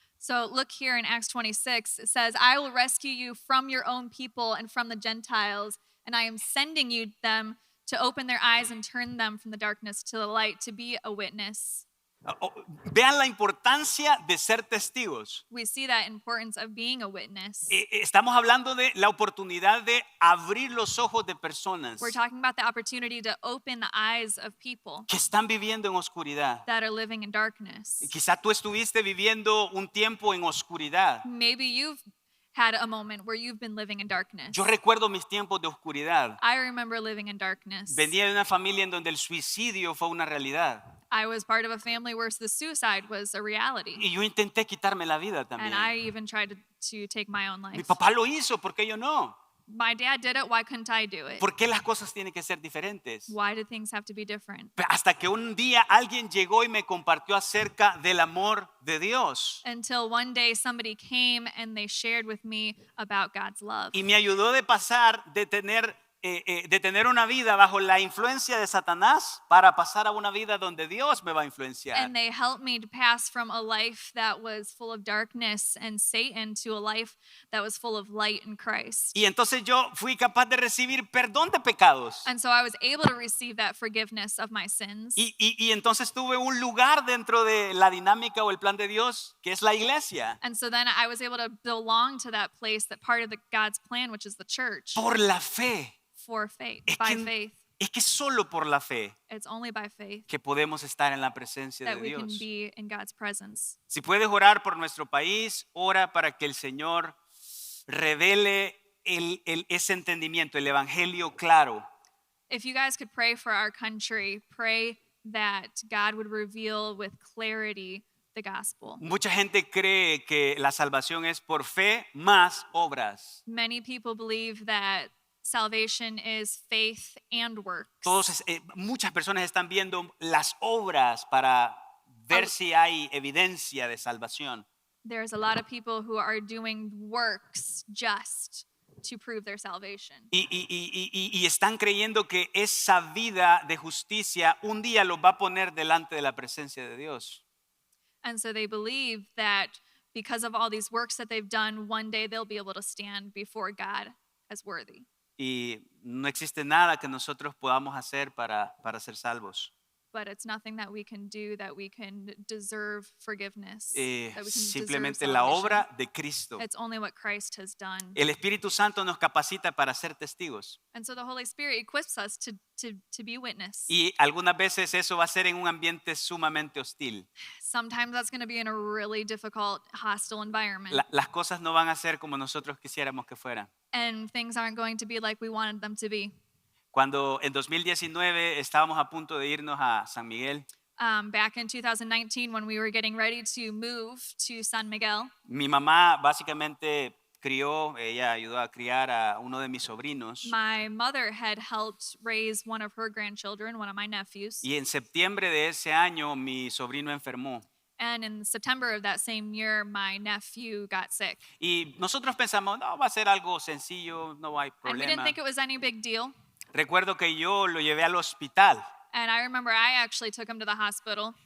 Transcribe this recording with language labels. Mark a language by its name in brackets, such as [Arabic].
[English] So look here in Acts 26, it says, "I will rescue you from your own people and from the Gentiles, and I am sending you them to open their eyes and turn them from the darkness to the light, to be a witness." [Spanish] Vean la importancia de ser testigos. [English] We see that importance of being a witness. [Spanish] Estamos hablando de la oportunidad de abrir los ojos de personas [English] We're talking about the opportunity to open the eyes of people [Spanish] que están viviendo en oscuridad. [English] that are living in darkness. [Spanish] Quizá tú estuviste viviendo un tiempo en oscuridad. [English] Maybe you've had a moment where you've been living in darkness. [Spanish] Yo recuerdo mis tiempos de oscuridad. [English] I remember living in darkness. [Spanish] Venía de una familia en donde el suicidio fue una realidad. [English] I was part of a family where the suicide was a reality. [Spanish] Y yo intenté quitarme la vida también. [English] And I even tried to take my own [Spanish] Mi [English] life. [Spanish] papá lo hizo, ¿por qué yo no? [English] My dad did it, why couldn't I do it? [Spanish] ¿Por qué las cosas tienen que ser diferentes? [English] Why do things have to be different? [Spanish] Hasta que un día alguien llegó y me compartió acerca del amor de Dios. [English] Until one day somebody came and they shared with me about God's love. [Spanish] Y me ayudó de pasar de tener una vida bajo la influencia de Satanás para pasar a una vida donde Dios me va a influenciar. [English] And they helped me to pass from a life that was full of darkness and Satan to a life that was full of light in Christ. [Spanish] Y entonces yo fui capaz de recibir perdón de pecados. [English] And so I was able to receive that forgiveness of my sins. [Spanish] Y entonces tuve un lugar dentro de la dinámica o el plan de Dios, que es la iglesia. [English] And so then I was able to belong to that place, that part of God's plan, which is the church, [Spanish] Por la fe. [English] for faith, [Spanish] Es [English] by [Spanish] que, [English] faith. [Spanish] es que solo por la fe [English] It's only by faith [Spanish] que podemos estar en la presencia [English] that [Spanish] de [English] we can [Spanish] Dios. [English] be in God's presence. [Spanish] Si puedes orar por nuestro país, ora para que el Señor revele ese entendimiento, el evangelio claro. [English] If you guys could pray for our country, pray that God would reveal with clarity the gospel. [Spanish] Mucha gente cree que la salvación es por fe más obras. [English] Many people believe that salvation is faith and works. [Spanish] Muchas personas están viendo las obras para ver si hay evidencia de salvación. [English] There's a lot of people who are doing works just to prove their salvation. [Spanish] Y están creyendo que esa vida de justicia un día los va a poner delante de la presencia de Dios. [English] And so they believe that because of all these works that they've done, one day they'll be able to stand before God as worthy. [Spanish] Y no existe nada que nosotros podamos hacer para ser salvos. [English] but it's nothing that we can do that we can deserve forgiveness. That we can deserve [Spanish] Simplemente la [English] salvation. [Spanish] obra de Cristo. [English] It's only what Christ has done. [Spanish] El Espíritu Santo nos capacita para ser testigos. [English] And so the Holy Spirit equips us to be witness. [Spanish] Y algunas veces eso va a ser en un ambiente sumamente hostil. [English] Sometimes that's going to be in a really difficult, hostile environment. [Spanish] Las cosas no van a ser como nosotros quisiéramos que fueran. [English] And things aren't going to be like we wanted them to be. [Spanish] Cuando en 2019 estábamos a punto de irnos a San Miguel, [English] Back in 2019, when we were getting ready to move to San Miguel, [Spanish] mi mamá básicamente ella ayudó a criar a uno de mis sobrinos. [English] my mother had helped raise one of her grandchildren, one of my nephews. [Spanish] Y en septiembre de ese año mi sobrino enfermó. [English] And in September of that same year, my nephew got sick. [Spanish] Y nosotros pensamos, no, va a ser algo sencillo, no hay [English] And we didn't [Spanish] problema. [English] think it was any big deal. [Spanish] Recuerdo que yo lo llevé al hospital [English] And I remember I actually took him to the hospital.